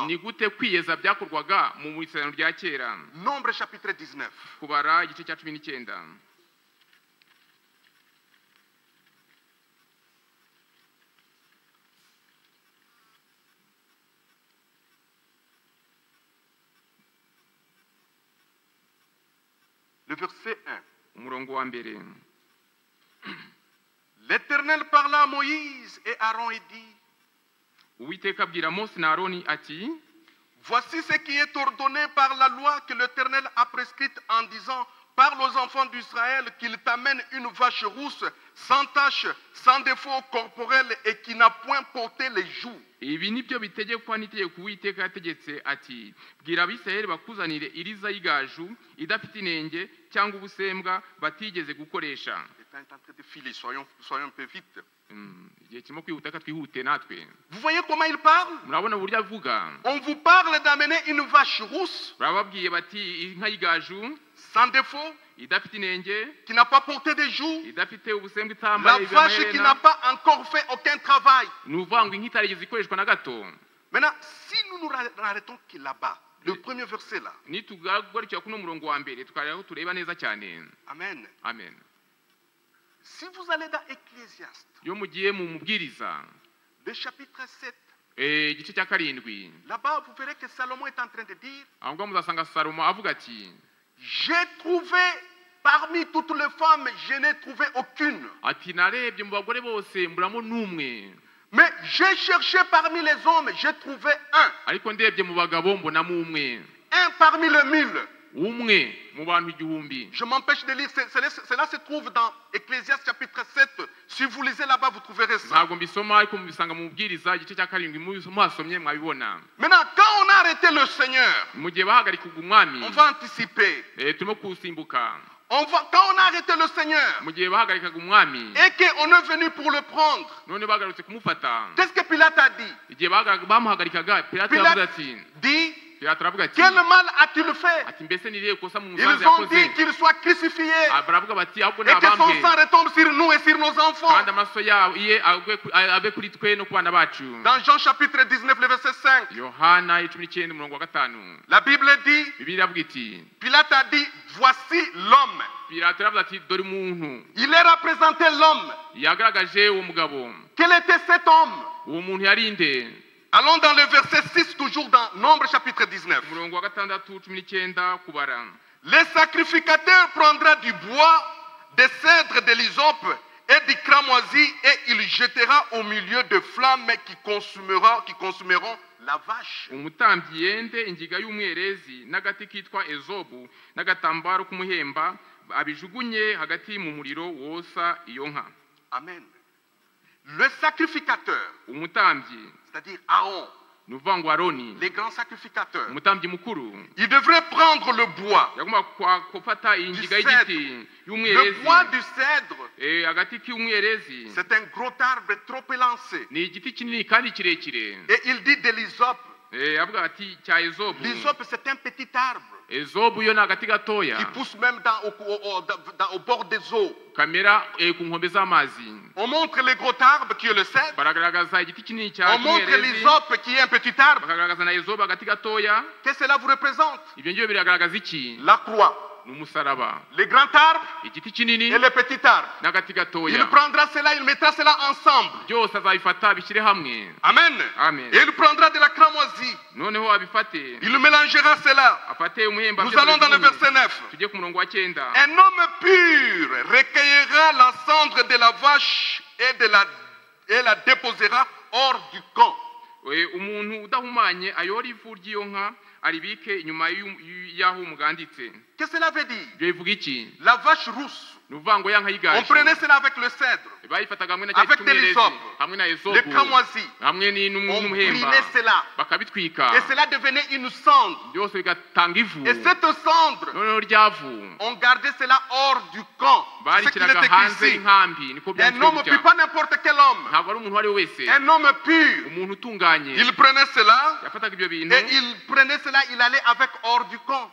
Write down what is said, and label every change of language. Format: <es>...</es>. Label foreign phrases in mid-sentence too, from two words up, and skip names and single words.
<rw>Ni gute kwiyeza byakorwaga mu isezerano rya kera?</rw> <fr>Nombre chapitre 19.</fr> <rw>Kubara igice cya 19.</rw> <fr>Le verset 1.</fr> <rw>umurongo wa mbere.</rw> <fr>L'Éternel parla à Moïse et Aaron et dit,</fr> <rw>Uwiteka abwira Mose na Aroni ati,</rw> <fr>voici ce qui est ordonné par la loi que l'Éternel a prescrite en disant, parle aux enfants d'Israël qu'ils t'amènent une vache rousse, sans tache, sans défaut corporel et qui n'a point porté les joues.</fr> <rw>ibi nibyo bitegekwa n'itegeko Uwiteka yategetse ati, bwira Abisirayeli bakuzanire iriza y'igaju idafite inenge cyangwa ubusembwa batigeze gukoresha.</rw> <fr>Il est en train de filer, soyons un peu vite.</fr> <rw>Igihe kirimo kwihuta ka twihute natwe.</rw> <fr>Vous voyez comment il parle?</fr> <rw>Murabona uburyo avuga.</rw> <fr>On vous parle d'amener une vache rousse,</fr> <rw>Bababwiye bati inka y'igaju</rw> <fr>sans défaut,</fr> <rw>idafite inenge,</rw> <fr>qui n'a pas porté des joues,</fr> <rw>idafite ubusembwa</rw> <fr>la</fr> <rw>itambaye</rw> <fr>vache qui n'a pas encore fait aucun travail.</fr> <rw>ni ukuvuga ngo inka itarigeze ikoreshwa na gato.</rw> <fr>Maintenant, si nous nous arrêtons que là-bas, le premier verset là,</fr> <rw>nitugarukira kuno murongo wa mbere tukareba aho tureba neza cyane.</rw> <fr>Amen.</fr> <rw>Amen.</rw> <fr>Si vous allez dans Ecclésiaste,</fr> <rw>Iyo mugiye mu mubwiriza</rw> <fr>le chapitre 7,</fr> <rw>igice cya 7,</rw> <fr>là-bas vous verrez que Salomon est en train de dire,</fr> <rw>aho ngaho muzasanga Salomo avuga ati,</rw> <fr>j'ai trouvé parmi toutes les femmes, je n'ai trouvé aucune.</fr> <rw>ati narebye mu bagore bose mburamo n'umwe,</rw> <fr>Mais j'ai cherché parmi les hommes, j'ai trouvé un.</fr> <rw>ariko ndebye mu bagabo mbonamo umwe,</rw> <fr>Un parmi les 1000.</fr> <rw>umwe mu bantu 1000.</rw> <fr>Je m'empêche de lire, cela se trouve dans Ecclésiaste chapitre 7. Si vous lisez là-bas, vous trouverez ça.</fr> <rw>Ntabwo mbisoma ariko mubisanga mu mubwiriza igice cya 7 mwasomye mwabibona.</rw> <fr>Maintenant, quand on a arrêté le Seigneur,</fr> <rw>Mu gihe bahagarikaga umwami,</rw> <fr>on va anticiper.</fr> <rw>turimo kusimbuka.</rw> <fr>Quand on a arrêté le Seigneur</fr> <rw>Mu gihe bahagarikaga umwami,</rw> <fr>et qu'on est venu pour le prendre,</fr> <rw>none bagarutse kumufata.</rw> <fr>qu'est-ce que Pilate a dit?</fr> <rw>Igihe bamuhagarikaga, Pilato</rw> <fr>Pilate</fr> <rw>yavuze ati,</rw> <fr>dit,</fr> <rw>Pilato aravuga ati,</rw> <fr>quel mal a-t-il fait?</fr> <rw>ati mbese ni irihe kosa mu</rw> <fr>Ils</fr> <rw>musaza</rw> <fr>ont dit</fr> <rw>yakoze?</rw> <fr>qu'il soit crucifié</fr> <rw>Baravuga bati ahubwo</rw> <fr>et que son</fr> <rw>nabambwe,</rw> <fr>sang retombe sur nous et sur nos enfants.</fr> <rw>kandi amaraso ye abe kuri twe no ku bana bacu.</rw> <fr>Dans Jean chapitre 19, le verset 5,</fr> <rw>Yohana 19 umurongo wa 5,</rw> <fr>la Bible dit,</fr> <rw>Bibiliya iravuga iti,</rw> <fr>Pilate a dit, voici l'homme.</fr> <rw>Pilato aravuga ati dore umuntu.</rw> <fr>Il a représenté l'homme.</fr> <rw>Yagaragaje uwo mugabo.</rw> <fr>Quel était cet homme?</fr> <rw>Uwo muntu yari nde?</rw> <fr>Allons dans le verset 6, toujours dans Nombre chapitre 19.</fr> <rw>Umurongo wa 6 19 kubara.</rw> <fr>Les sacrificateurs prendront du bois, des cèdres de l'hysope et du cramoisi et il jettera au milieu de flammes qui consumeront la vache.</fr> <rw>Umutambyi yende ingiga y'umwerezi n'agati kitwa ezobu n'agatambaro k'umuhemba abijugunye hagati mu muriro wosa iyo nka.</rw> <fr>Amen. Le sacrificateur,</fr> <rw>Umutambyi,</rw> <fr>c'est-à-dire Aaron,</fr> <rw>nuvuga ngo Aroni,</rw> <fr>les grands sacrificateurs,</fr> <rw>umutambyi mukuru,</rw> <fr>il devrait prendre le bois.</fr> <rw>yagomba gufata ingiga y'igiti</rw> <fr>Le</fr> <rw>y'umwerezi.</rw> <fr>bois du cèdre,</fr> <rw>Agati k'umwerezi</rw> <fr>c'est un gros arbre trop élancé.</fr> <rw>ni igiti kinini kandi kirekire.</rw> <fr>Et il dit de l'hysope.</fr> <rw>Avuga ati cya ezobu.</rw> <fr>L'hysope, c'est un petit arbre.</fr> <rw>Ezobu yo ni agati gatoya</rw> <fr>Il pousse même au bord des eaux.</fr> <rw>kamera ku nkombe z'amazi.</rw> <fr>On montre les gros arbres qui est le cèdre.</fr> <rw>Baragaragaza igiti kinini cya</rw> <fr>On montre</fr> <rw>umwerezi,</rw> <fr>l'hysope qui est un petit arbre.</fr> <rw>bakagaragaza na ezobu agati gatoya.</rw> <fr>Qu'est-ce que cela vous représente?</fr> <rw>Ibyo ngibyo biragaragaza iki?</rw> <fr>La croix.</fr> <rw>n'umusaraba,</rw> <fr>le grand arbre</fr> <rw>igiti kinini</rw> <fr>et le petit arbre.</fr> <rw>n'agati</rw> <fr>Il</fr> <rw>gatoya,</rw> <fr>prendra cela, il mettra cela ensemble.</fr> <rw>byose azabifata bishyire hamwe.</rw> <fr>Amen.</fr> <rw>Amen.</rw> <fr>Et il prendra de la cramoisie.</fr> <rw>Noneho abifate</rw> <fr>Il mélangera cela.</fr> <rw>afate umuhemba.</rw> <fr>Nous allons dans le verset 9.</fr> <rw>tujye ku murongo wa 9.</rw> <fr>Un homme pur recueillera la cendre de la vache et la déposera hors du camp.</fr> <rw>Umuntu udahumanye ayora ivu ry'iyo nka aribike inyuma y'aho umuganditse.</rw> <fr>Qu'est-ce que cela veut dire?</fr> <rw>Ibyo bivuga iki?</rw> <fr>La vache rousse.</fr> <rw>Nuvango yanka</rw> <fr>On</fr> <rw>yigaje.</rw> <fr>prenait cela avec le cèdre,</fr> <rw>bayifataga hamwe na</rw> <fr>avec des lysopes,</fr> <rw>hamwe na</rw> <fr>les</fr> <rw>ezobu,</rw> <fr>cramoisis.</fr> <rw>hamwe</rw> <fr>On</fr> <rw>n'umuhemba,</rw> <fr>brûlait cela.</fr> <rw>bakabitwika,</rw> <fr>Et cela devenait une cendre.</fr> <rw>byose bigatanga ivu.</rw> <fr>Et cette cendre,</fr> <rw>noneho ryavu</rw> <fr>on gardait cela hors du camp. C'est ce qu'il</fr> <rw>barishyiraga</rw> <fr>était</fr> <rw>hanze</rw> <fr>ici.</fr> <rw>y'inkambi. Niko</rw> <fr>Un</fr> <rw>byanditswe</rw> <fr>homme pur,</fr> <rw>gutya.</rw> <fr>pas n'importe quel homme.</fr> <rw>Ntabwo ari umuntu uwo ari we wese,</rw> <fr>Un homme pur.</fr> <rw>umuntu utunganye.</rw> <fr>Il prenait cela</fr> <rw>Yafataga ibyo bintu</rw> <fr>et il prenait cela, il allait avec hors du camp.</fr>